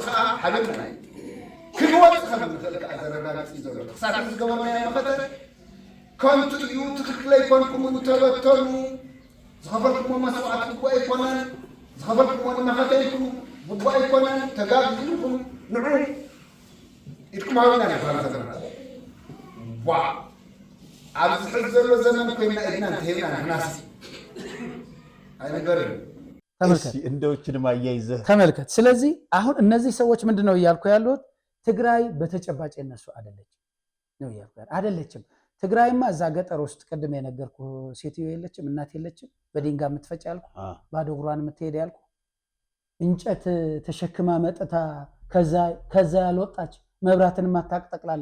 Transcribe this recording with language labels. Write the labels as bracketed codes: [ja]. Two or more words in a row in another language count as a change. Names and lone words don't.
[ti] ከዓ ሓቢብና ክንወፅ ከም ንኽእል ከዓ ዘረጋግፅ እዩ ዘሎ። ክሳብ ዝገበርናዮ መኸተ ከምቲ እዩ ትክክል ኣይኮንኩም ተበተኑ ዝኸፈልኩሞ መስዋዕት ግቡእ ኣይኮነን ዝኸፈልኩሞ ንመኸተ ኢልኩም ግቡእ ኣይኮነን ተጋግዝልኩም ንዑ ኢልኩም ሃብና ንባር ዘለና ዋ ኣብዚ ሕዚ ዘሎ ዘመን ኮይና ኢድና እንተሂብና ንክናስ አይነገርም። [am] እንደዎችንም አያይዘህ ተመልከት። ስለዚህ አሁን እነዚህ ሰዎች ምንድነው እያልኩ ያሉት? ትግራይ በተጨባጭ የነሱ አይደለችም። ትግራይማ እዛ ገጠር ውስጥ ቅድም የነገርኩ ሴትዮ የለችም፣ እናት የለችም፣ በድንጋይ የምትፈጭ ያልኩ፣ ባዶ እግሯን የምትሄድ ያልኩ፣ እንጨት ተሸክማ መጥታ ከዛ ያልወጣች፣ መብራትን ማታቅ ጠቅላላ